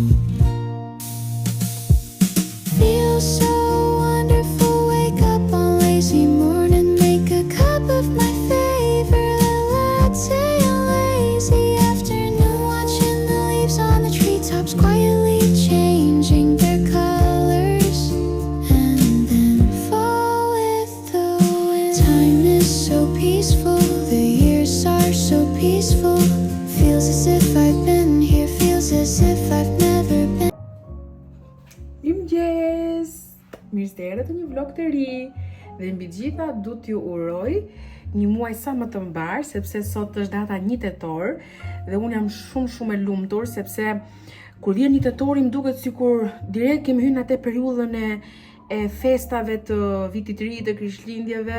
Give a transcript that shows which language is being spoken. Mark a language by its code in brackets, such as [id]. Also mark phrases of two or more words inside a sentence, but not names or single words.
[en] Feels so wonderful, wake up on lazy morning, make a cup of my favorite latte on lazy afternoon, watching the leaves on the treetops quietly changing their colors and then fall with the wind. Time is so peaceful, the years are so peaceful, feels as if I've been here, feels as if I've never been. [sq] Mirëmëngjes! Mirë se erdhët në një vlog të ri dhe mbi gjitha du t'ju uroj një muaj sa më të mbar, sepse sot është data 1 tetor dhe unë jam shumë e lumtur sepse kur vjen 1 tetori më duket sikur direkt kemi hyrë në atë periudhën e festave të vitit të ri, të Krishtlindjeve.